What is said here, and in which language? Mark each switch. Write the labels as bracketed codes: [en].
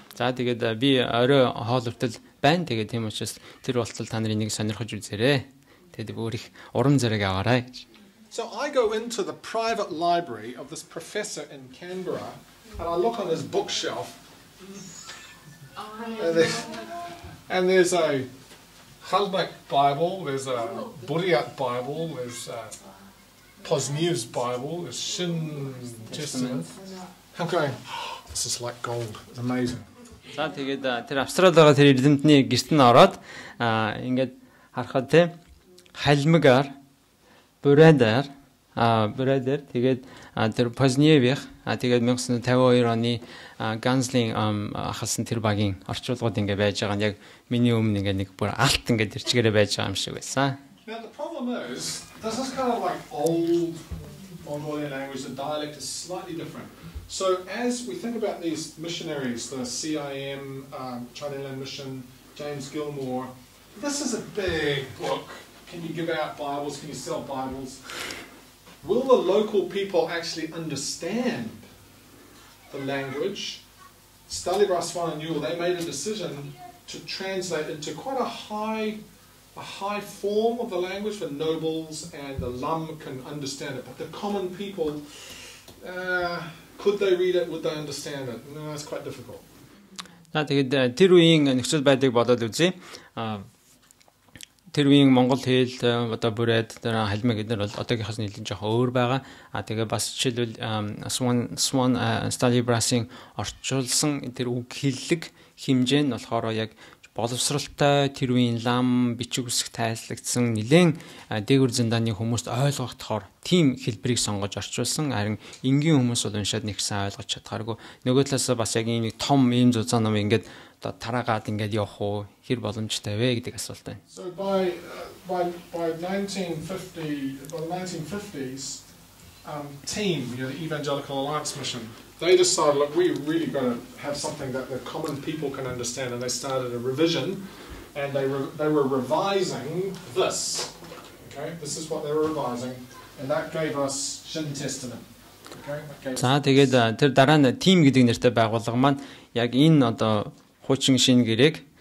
[mn] За тэгээд би орой хоол хүртэл байна. Тэгээд тийм учраас тэр болтол та нарыг нэг сонирхож үзээрэй. Тэгээд өөр их урам зориг аваарай гэж. [en] So I go into the private library of this professor in Canberra and I look on his bookshelf and there's a Kalmyk Bible, there's a Buryat Bible, there's Pozniev's Bible, there's Shin Testament. I'm going, this is like gold. It's amazing. [mn] За тэгээд тэр Австралид байгаа тэр эрдэмтний гэрт нь ороод ингээд харахад те Kalmyk-аар Buryat-аар тэгээд тэр Poznievich тэгээд 1952 оны Ганзлын ахалсан тэр багийн орчуулгууд ингээд байж байгаа нь яг миний өмнө ингээд нэг бүр алт ингээд тэрчгээрээ байж байгаа юм шиг байсан. [en] Now the problem is this is kind of like old Mongolian language. The dialect is slightly different. So as we think about these missionaries, the CIM, China Inland Mission, James Gilmore, this is a big book. Can you give out Bibles? Can you sell Bibles? Will the local people actually understand the language? Stalibras and Newell, they made a decision to translate into quite a high form of the language for nobles, and the lam can understand it. But the common people, could they read it? Would they understand it? No, it's quite difficult. [mn] Тэгээд тэр үеийн нөхцөл байдлыг бодоод үзье. Тэр үеийн монгол хэл одоо Buryat тэр Kalmyk гэдэг нь бол одоогийнхоос нэлээд жоохон өөр байгаа. Тэгээ бас жишээлбэл Swan Stalibras-ын орчуулсан тэр үг хэллэг хэмжээ нь болохоор яг боловсралтай тэр үеийн лам бичиг үсэг тайлагдсан нэлээд дээгүр зэндааны хүмүүст ойлгохдохоор тийм хэлбэрийг сонгож орчуулсан. Харин энгийн хүмүүс бол уншаад нэг сайн ойлгож чадхааргүй. Нөгөө талаас бас яг ийм том ийм зузаан ном ингээд тараагаад ингээд явах уу хэр боломжтой вэ гэдэг асуулт байна. [en] So by 1950s team, the Evangelical Alliance Mission, they decided, look, we really got to have something that the common people can understand, and they started a revision, and they were revising this. Okay, this is what they were revising, and that gave us Shin Testament. [mn] За тэгээд тэр дараа нь team гэдэг нэртэй байгууллага маань яг энэ одоо хуучин шинэ гэрээг